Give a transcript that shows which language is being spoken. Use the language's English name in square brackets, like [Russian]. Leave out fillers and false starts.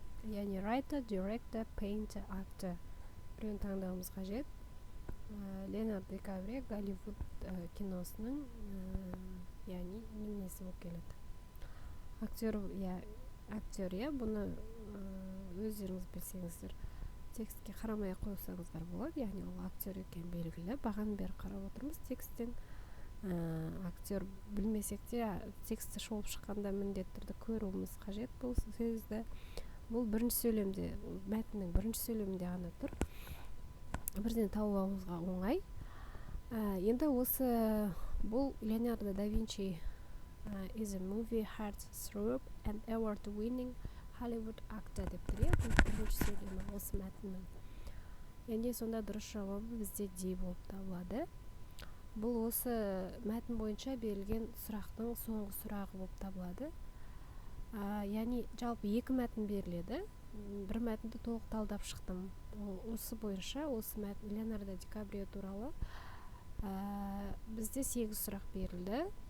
[Kazakh] Яғни [English] writer, director, painter, actor. [Kazakh] Біреуін таңдауымыз қажет. Леонардо Ди Каприо Голливуд киносының яғни немесі болып келеді. Актер, бұны өздеріңіз білсеңіздер, текстке қарамай қойсаңыздар болады. Яғни ол актер екен белгілі. Баған бері қарап отырмыз тексттен. Актер білмесек те, тексті шолып шыққанда міндетті түрде көруіміз қажет бұл сөзді. Бұл бірінші сөйлемде, мәтіннің бірінші сөйлемінде ғана тұр. Бірден тауып алуға оңай. Енді осы бұл [English] Leonardo da Vinci is a movie heart throb and award winning Hollywood actor [Kazakh] деп тұр, иә, бұл бірінші сөйлемі осы мәтіннің. Енді сонда дұрыс жауабы бізде D болып табылады. Бұл осы мәтін бойынша берілген сұрақтың соңғы сұрағы болып табылады. Яғни жалпы екі мәтін беріледі. Бір мәтінді толық талдап шықтым. Осы бойынша осы мәтін Леонардо Ди Каприо туралы бізде 8 сұрақ берілді.